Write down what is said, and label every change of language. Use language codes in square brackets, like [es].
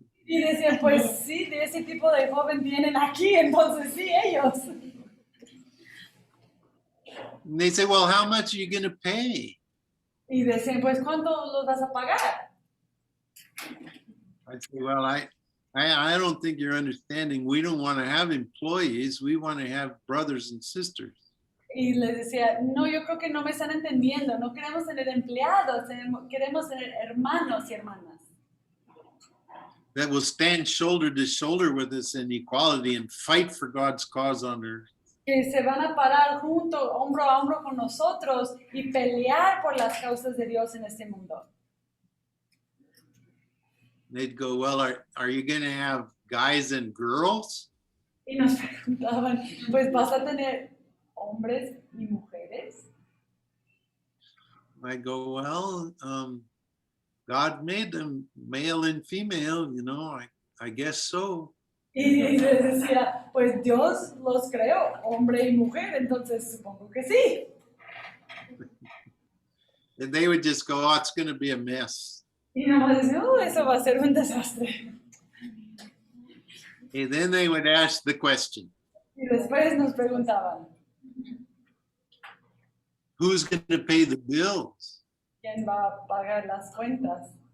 [es] Y decían, pues sí, de ese tipo de joven tienen aquí, entonces sí, ellos. [en] And they say, well, how much are you going to pay? [es] Y decían, pues ¿cuánto los vas a pagar? [en] I say, well, I don't think you're understanding. We don't want to have employees. We want to have brothers and sisters. [es] Y les decía, no, yo creo que no me están entendiendo, no queremos tener empleados, queremos tener hermanos y hermanas. [en] That will stand shoulder to shoulder with us in equality and fight for God's cause on earth. [es] Que se van a parar junto, hombro a hombro con nosotros y pelear por las causas de Dios en este mundo. [en] They'd go, well, are you going to have guys and girls? [es] Y nos preguntaban, pues vas a tener hombres y mujeres. [en] I go, well, God made them male and female, you know, I guess so. [es] Y les decía, pues Dios los creó, hombre y mujer, entonces supongo que sí. [en] And they would just go, oh, it's going to be a mess. [es] Y nomás decía, oh, eso va a ser un desastre. [en] And then they would ask the question, [es] Y después nos preguntaban, [en] who's going to pay the bills? [es] ¿quién va a pagar las cuentas?